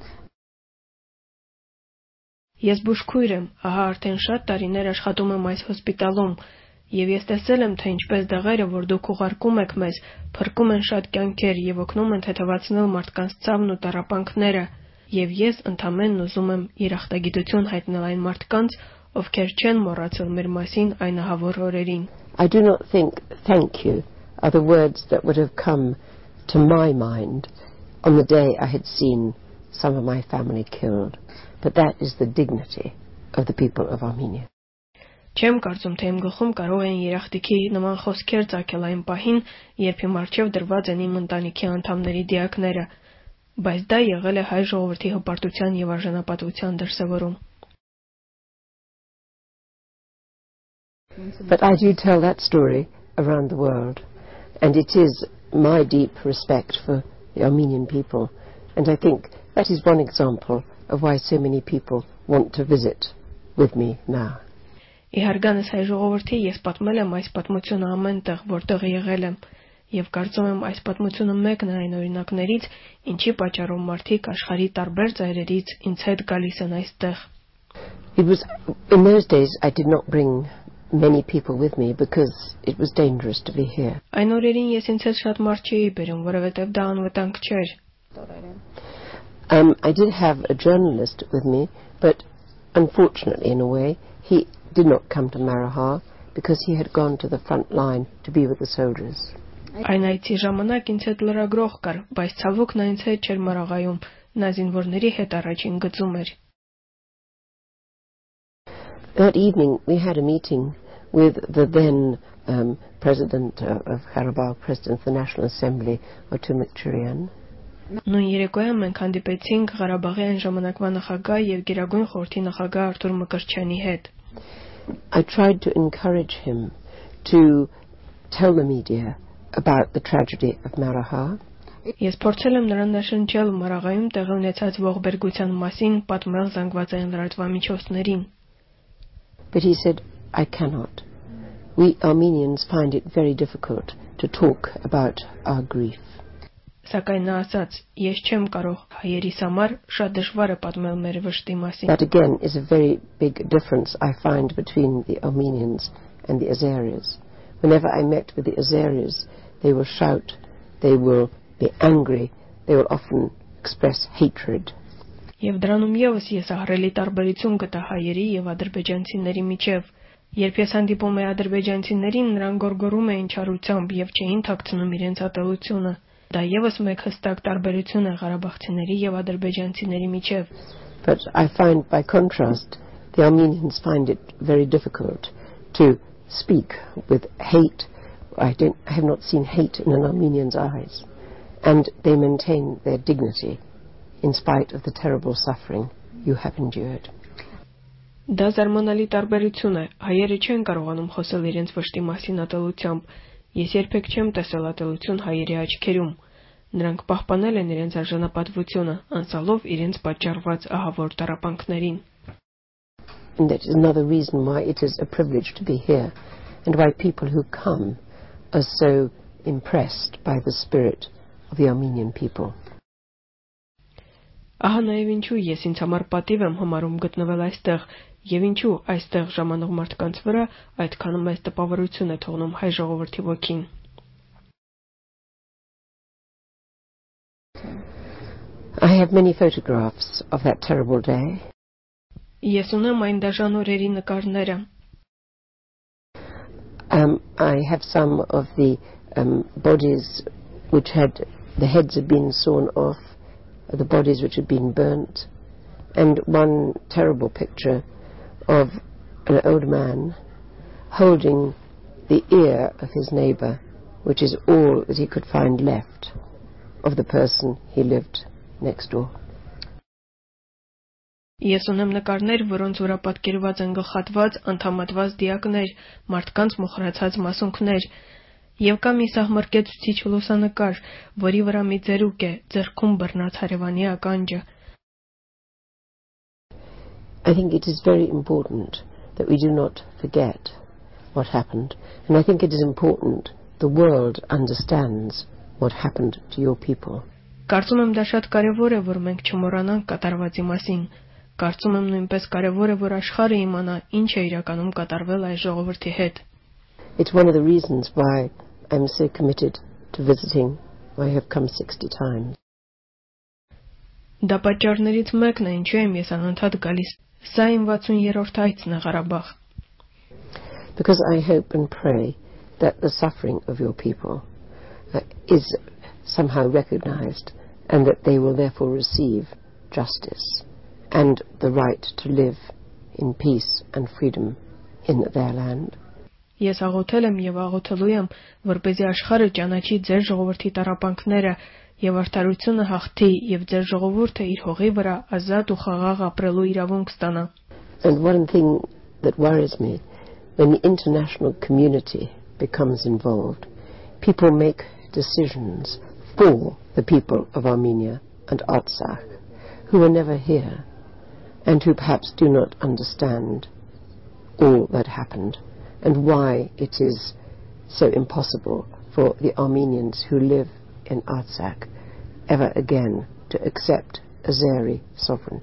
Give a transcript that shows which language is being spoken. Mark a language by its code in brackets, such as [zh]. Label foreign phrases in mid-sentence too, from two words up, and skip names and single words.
[hy] Ես բուժքույր եմ, ահա արդեն շատ տարիներ աշխատում եմ այս հոսպիտալում, եւ ես տեսել եմ, թե ինչպես դեղերը, որ դուք ուղարկում եք մեզ, փրկում են շատ կյանքեր եւ օգնում են թեթևացնել մարդկանց ցավն ու տառապանքները, եւ ես ընդամենն ուզում եմ երախտագիտություն հայտնել այն մարդկանց, ովքեր չեն մոռացել մեր մասին այն ահավոր օրերին. [en] I do not think thank you are the words that would have come to my mind on the day I had seen some of my family killed, but that is the dignity of the people of Armenia. [hy] Չեմ կարծում, թե իմ գլխում կարող են երախտիկի նման խոսքեր ծագել այն պահին, երբ իմ առջև դրված են իմ ընտանիքի անդամների դիակները, բայց դա եղել է հայ ժողովրդի հպարտության եւ արժանապատվության դրսեւորում. [en] But I do tell that story around the world, and it is my deep respect for the Armenian people, and I think that is one example of why so many people want to visit with me now. [hy] Իհարգանս հայ ժողովրդի ես պատմել եմ այս պատմությունը ամենտեղ, որտեղ եղել եմ, եւ կարծում եմ այս պատմությունը մեկն է այն օրինակներից, ինչի պատճառով մարդիկ աշխարհի տարբեր ծայրերից ինձ հետ գալիս են այստեղ. [en] It was in those days I did not bring many people with me because it was dangerous to be here. [hy] Այն օրերին ես ինձ հետ շատ մարդ չէի բերում, որովհետեւ դա անվտանգ չէր. [en] I did have a journalist with me, but unfortunately in a way he did not come to Maраге because he had gone to the front line to be with the soldiers. [hy] Այն այցի ժամանակ ինձ հետ լրագրող կար, բայց ցավոք նա ինձ հետ չէր Մարաղայում, նա զինվորների հետ առաջին գծում էր. [en] That evening we had a meeting with the then president of Karabakh, president of the National Assembly, Otumikchurian. [hy] Նույն երեկոյան մենք հանդիպեցինք Ղարաբաղի այն ժամանակվա նախագահ եւ Գերագույն խորհրդի նախագահ Արտուր Մկրտչյանի հետ. [en] I tried to encourage him to tell the media about the tragedy of Maраге. [hy] Ես փորձել եմ նրան նշանչել Մարաղայում տեղի ունեցած ողբերգության մասին, պատմել զանգվածային լրատվամիջոցներին. [en] But he said, I cannot. We Armenians find it very difficult to talk about our grief. [hy] Սակայն նա ասաց, ես չեմ կարող, հայերիս համար շատ դժվար է պատմել մեր վշտի մասին. [en] That again is a very big difference I find between the Armenians and the Azeris. Whenever I met with the Azeris, they will shout, they will be angry, they will often express hatred. [hy] Եվ դրանում եւս ես ահռելի տարբերություն գտա հայերի եւ ադրբեջանցիների միջև. Երբ ես հանդիպում էի ադրբեջանցիներին, նրանք գոռգոռում էին չարությամբ եւ չէին թաքցնում իրենց ատելությունը. Դա եւս մեկ հստակ տարբերություն է ղարաբաղցիների եւ ադրբեջանցիների միջև. [en] But I find by contrast the Armenians find it very difficult to speak with hate. I have not seen hate in an Armenian's eyes, and they maintain their dignity in spite of the terrible suffering you have endured. [hy] Դա զարմանալի տարբերություն է. Հայերը չեն կարողանում խոսել իրենց վշտի մասին ատելությամբ. Ես երբեք չեմ տեսել ատելություն հայերի աչքերում. Նրանք պահպանել են իրենց արժանապատվությունը, անցալով իրենց պատճառված ահավոր տառապանքներին. [en] And that is another reason why it is a privilege to be here, and why people who come are so impressed by the spirit of the Armenian people. [hy] Ահա նաև ինչու ես ինձ համար պատիվ եմ համարում գտնվել այստեղ, եւ ինչու այստեղ ժամանող մարդկանց վրա այդքան մեծ տպավորություն է թողնում հայ ժողովրդի ոգին. [en] I have many photographs of that terrible day. [hy] Ես ունեմ այն դաժան օրերի նկարները. [en] I have some of the bodies which had the heads had been sawn off, the bodies which had been burnt, and one terrible picture of an old man holding the ear of his neighbour, which is all that he could find left of the person he lived next door. [hy] Ես ունեմ նկարներ, որոնց վրա պատկերված են գլխատված, անդամատված դիակներ, մարդկանց մոխրացած մասունքներ, եւ կա մի սահմռկեցուցիչ լուսանկար, որի վրա մի ծերուկ է, ձեռքում բռնած հարևանի ականջը. [en] I think it is very important that we do not forget what happened, and I think it is important the world understands what happened to your people. [hy] Կարծում եմ դա շատ կարևոր է, որ մենք չմոռանանք կատարվածի մասին. Կարծում եմ նույնպես կարևոր է, որ աշխարհը իմանա ինչ է իրականում կատարվել այս ժողովրդի հետ. [en] It's one of the reasons why I'm so committed to visiting. I have come 60 times. [hy] Դա պատճառներից մեկն է, ինչու եմ ես անընդհատ գալիս. Սա իմ 60-րդ այցն է Ղարաբաղ. [en] Because I hope and pray that the suffering of your people is somehow recognized and that they will therefore receive justice and the right to live in peace and freedom in their land. [hy] Ես աղոթել եմ եւ աղոթելու եմ, որպեսզի աշխարհը ճանաչի ձեր ժողովրդի տառապանքները եւ արդարությունը հաղթի եւ ձեր ժողովուրդը իր հողի վրա ազատ ու խաղաղ ապրելու իրավունք ստանա. [en] And one thing that worries me, when the international community becomes involved, people make decisions for the people of Armenia and Artsakh, who are never here, and who perhaps do not understand all that happened, and why it is so impossible for the Armenians who live in Artsakh ever again to accept Azeri sovereignty.